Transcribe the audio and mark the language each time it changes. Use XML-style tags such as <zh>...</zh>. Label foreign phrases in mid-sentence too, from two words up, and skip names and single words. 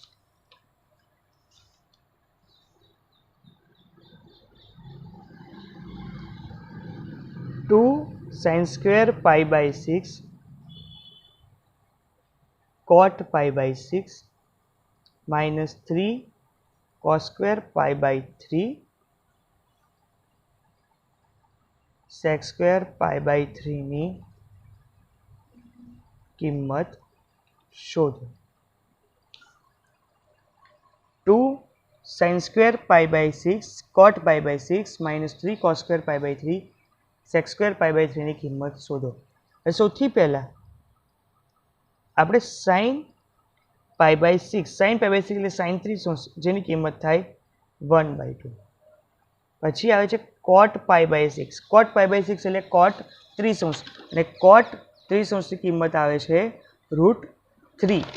<gu>2 sin² π/6 cot π/6 -3 cos² π/3 sec² π/3 ની કિંમત શોધો. 2 sin² π/6 cot π/6 -3 cos² π/3 sec² π/3 ની કિંમત શોધો. હવે સૌથી પહેલા આપણે sin π/6 એટલે sin 30 જેની કિંમત થાય 1/2. પછી આવે છે cot π/6. cot π/6 એટલે cot 30 અને cot 30 ની કિંમત આવે છે √3.</gu>